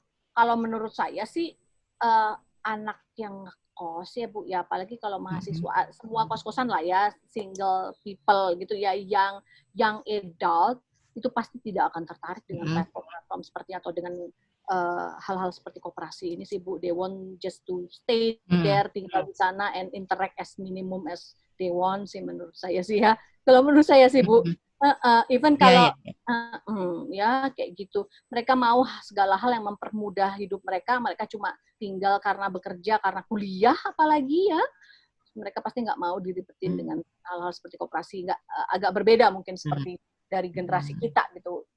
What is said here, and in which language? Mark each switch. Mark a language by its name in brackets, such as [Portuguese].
[Indonesian] Kalau menurut saya sih anak yang kos ya Bu ya, apalagi kalau mahasiswa, semua kos-kosan lah ya, [English] single people [Indonesian] gitu ya, yang adult itu pasti tidak akan tertarik dengan platform seperti atau dengan hal-hal seperti koperasi ini sih Bu. [English] They want just to stay there, [Indonesian] tinggal di sana [English] and interact as minimum as they want [Indonesian] sih menurut saya sih ya. Kalau menurut saya sih Bu, even kalau ya kayak gitu, mereka mau segala hal yang mempermudah hidup mereka cuma tinggal karena bekerja, karena kuliah apalagi ya, mereka pasti nggak mau diribetin dengan hal-hal seperti koperasi, agak berbeda mungkin seperti dari generasi kita gitu.